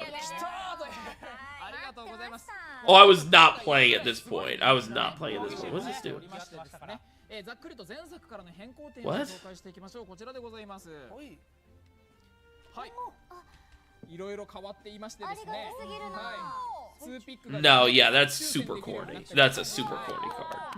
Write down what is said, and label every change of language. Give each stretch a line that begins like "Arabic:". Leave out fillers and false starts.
Japanese: ありがとうございます。
English: Oh, I was not playing at this point. I was not playing at this point. What does this do?
Japanese: ざっくりと前作からの変更点を紹介していきましょう。こちらでございます。はい。いろいろ変わっていましてですね。はい。
English: No, yeah, that's super corny. That's a super corny card.